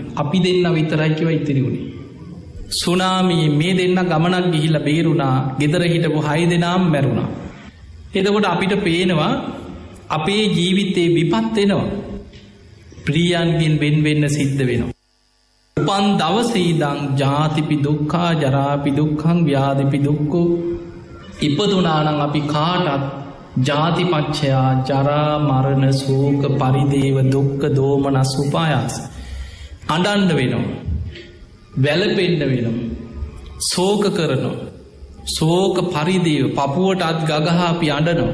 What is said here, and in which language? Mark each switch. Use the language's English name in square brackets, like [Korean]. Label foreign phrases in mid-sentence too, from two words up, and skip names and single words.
[Sinhala] අපි දෙන්න විතරයි කිව ඉතිරි වුණේ. සුනාමියේ මේ දෙන්න ගමනක් ගිහිල්ලා බේරුණා. ගෙදර හිටපු 6 දෙනාම මැරුණා. එතකොට අපිට පේනවා අපේ ජීවිතේ විපත් වෙනවා. ප්‍රියයන්ගෙන් වෙන් වෙන්න සිද්ධ වෙනවා. උපන් දවසේ ඉඳන් [Pali] ජාතිපි දුක්ඛා ජරාපි දුක්ඛං ව්‍යාධිපි දුක්ඛෝ [Sinhala] ඉපදුනා නම් අපි කාටත් [Pali] ජාතිපච්චයා ජරා මරණ ශෝක පරිදේව දුක්ඛ දෝමනස් උපායාස [Sinhala] අඬන්න වෙනවා. වැළපෙන්න වෙනවා. ශෝක කරනවා. ශෝක පරිදේව පපුවට අත් ගගහා අපි අඬනවා.